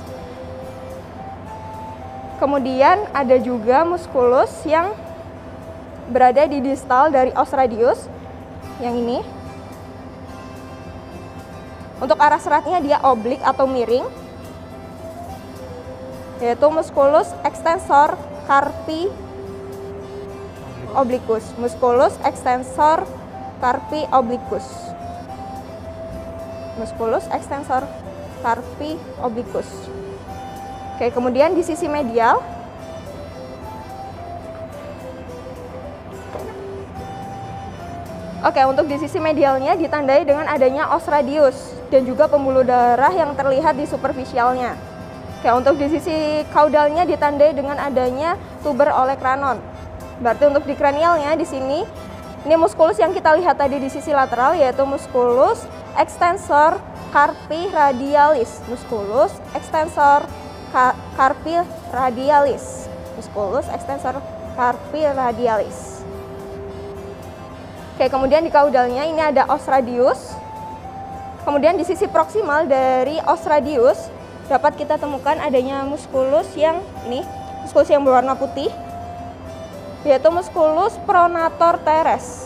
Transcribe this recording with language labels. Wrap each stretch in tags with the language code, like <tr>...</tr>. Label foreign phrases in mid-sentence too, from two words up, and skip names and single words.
<id>Kemudian ada juga musculus yang berada di distal dari</id> <la>os radius,</la> <id>yang ini. Untuk arah seratnya dia oblik atau miring, yaitu</id> <la>musculus extensor carpi obliquus. Musculus extensor carpi obliquus. Musculus extensor carpi obliquus.</la> <id>Oke, kemudian di sisi medial untuk di sisi medialnya ditandai dengan adanya</id> <la>os radius</la> <id>dan juga pembuluh darah yang terlihat di superficialnya. Oke, untuk di sisi kaudalnya ditandai dengan adanya</id> <la>tuber olecranon.</la> <id>Berarti untuk di kranialnya di sini, ini musculus yang kita lihat tadi di sisi lateral yaitu</id> <la>musculus extensor carpi radialis. Musculus extensor carpi radialis. Musculus extensor carpi radialis.</la> <id>Oke, kemudian di kaudalnya ini ada</id> <la>os radius.</la> <id>Kemudian di sisi proksimal dari</id> <la>os radius</la> <id>dapat kita temukan adanya musculus yang ini, musculus yang berwarna putih, yaitu</id> <la>musculus pronator teres.</la>